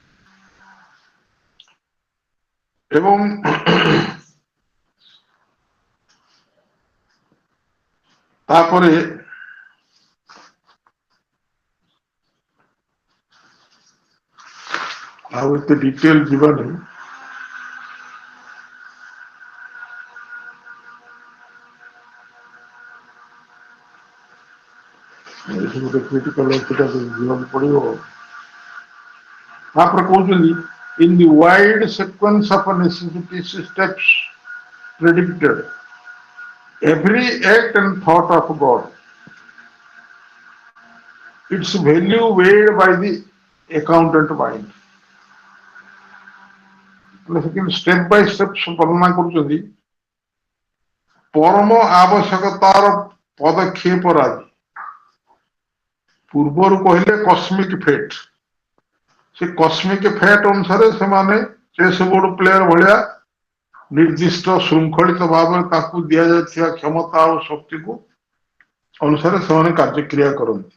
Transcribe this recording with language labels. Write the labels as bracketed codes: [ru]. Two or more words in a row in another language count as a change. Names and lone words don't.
[or] ଏବଂ ତାପରେ ଆଉ ଏତେ ଡିଟେଲ ଯିବାନି, ଗୋଟେ କ୍ରିଟିକାଲ ସେଟା ଯିବାକୁ ପଡିବ। ତାପରେ କହୁଛନ୍ତି, [en] in the wide sequence of necessity steps predicted, every act and thought of God, its value weighed by the accountant mind. step by step [or] ବର୍ଣ୍ଣନା କରୁଛନ୍ତି। ପରମ ଆବଶ୍ୟକତାର ପଦକ୍ଷେପ ରାଜି, ପୂର୍ବରୁ କହିଲେ [en] cosmic fate. [or] ସେ [en] cosmic fate [or] ଅନୁସାରେ ସେମାନେ [en] chess board player [or] ଭଳିଆ ନିର୍ଦ୍ଦିଷ୍ଟ ଶୃଙ୍ଖଳିତ ଭାବରେ ତାକୁ ଦିଆଯାଇଥିବା କ୍ଷମତା ଆଉ ଶକ୍ତିକୁ ଅନୁସାରେ ସେମାନେ କାର୍ଯ୍ୟକ୍ରିୟା କରନ୍ତି।